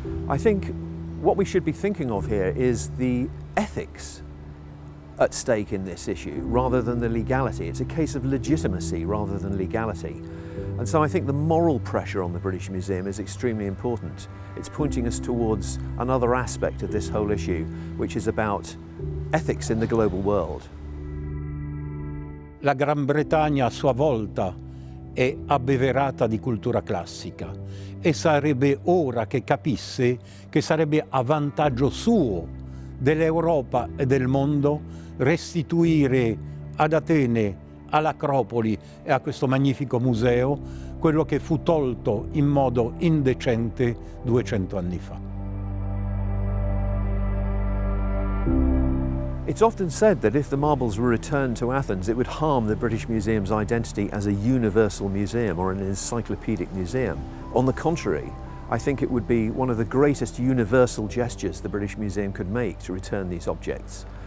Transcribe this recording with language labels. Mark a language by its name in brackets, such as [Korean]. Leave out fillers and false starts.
[English] I think what we should be thinking of here is the ethics at stake in this issue rather than the legality. It's a case of legitimacy rather than legality. And so I think the moral pressure on the British Museum is extremely important. It's pointing us towards another aspect of this whole issue, which is about ethics in the global world. [Italian] La Gran Bretagna a sua volta è abbeverata di cultura classica e sarebbe ora che capisse che sarebbe a vantaggio suo, dell'Europa e del mondo, restituire ad Atene, all'Acropoli e a questo magnifico museo quello che fu tolto in modo indecente 200 anni fa. [English] It's often said that if the marbles were returned to Athens, it would harm the British Museum's identity as a universal museum or an encyclopedic museum. On the contrary, I think it would be one of the greatest universal gestures the British Museum could make to return these objects.